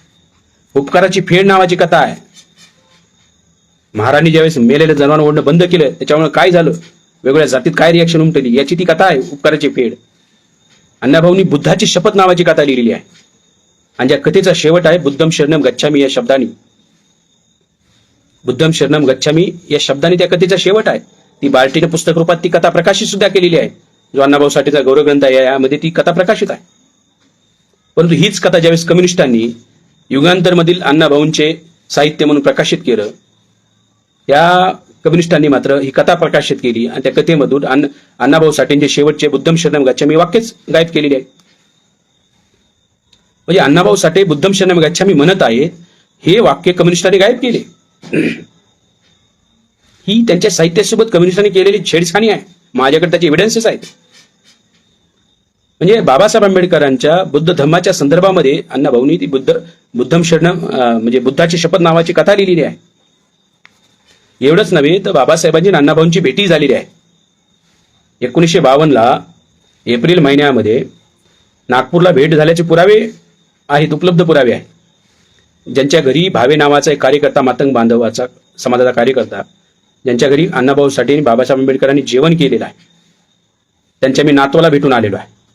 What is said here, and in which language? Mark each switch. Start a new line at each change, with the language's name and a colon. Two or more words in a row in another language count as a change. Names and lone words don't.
Marathi: उपकाराची फेड नावाची कथा आहे. महाराणी ज्यावेळेस मेलेलं जनावर ओढणं बंद केलं त्याच्यामुळे काय झालं, वेगवेगळ्या जातीत काय रिॲक्शन उमटली याची ती कथा आहे, उपकाराची फेड. अण्णाभाऊंनी बुद्धाची शपथ नावाची कथा लिहिलेली आहे. आणि ज्या कथेचा शेवट आहे
Pali: बुद्धम शरणम गच्छामी
Marathi: या शब्दाने.
Pali: बुद्धम शरणम गच्छामी
Marathi: या शब्दाने त्या कथेचा शेवट आहे. ती बार्टीने पुस्तक रूपात ती कथा प्रकाशित सुद्धा केलेली आहे. जो अण्णाभाऊ साठेचा गौरव ग्रंथ आहे यामध्ये ती कथा प्रकाशित आहे. परंतु हीच कथा ज्यावेळेस कम्युनिस्टांनी युगांतरमधील अण्णाभाऊंचे साहित्य म्हणून प्रकाशित केलं, या कम्युनिस्टांनी मात्र ही कथा प्रकाशित केली आणि त्या कथेमधून अण्णाभाऊ साठेंचे शेवटचे
Pali: बुद्धम शरणम गच्छामी
Marathi: वाक्यच गायब केलेले आहे. म्हणजे अण्णाभाऊ साठे
Pali: बुद्धम शरणम गच्छामी
Marathi: म्हणत आहेत हे वाक्य कम्युनिस्टांनी गायब केले. ही त्यांच्या साहित्यासोबत कम्युनिस्टांनी केलेली छेडछाणी आहे. माझ्याकडे त्याचे एव्हिडन्सेस आहेत. म्हणजे बाबासाहेब आंबेडकरांच्या बुद्ध धम्माच्या संदर्भामध्ये अण्णाभाऊंनी ती
Pali: बुद्धम शरणम
Marathi: म्हणजे बुद्धाची शपथ नावाची कथा लिहिलेली आहे. एवढंच नव्हे तर बाबासाहेबांची अण्णाभाऊंची भेटी झालेली आहे. 1952ला एप्रिल महिन्यामध्ये नागपूरला भेट झाल्याचे पुरावे आहेत, उपलब्ध पुरावे आहेत. ज्यांच्या घरी भावे नावाचा एक कार्यकर्ता, मातंग बांधवाचा समाजाचा कार्यकर्ता, ज्यांच्या घरी अण्णाभाऊ साठे आणि बाबासाहेब आंबेडकरांनी जेवण केलेलं आहे, त्यांच्या मी नातवाला भेटून आलेलो आहे.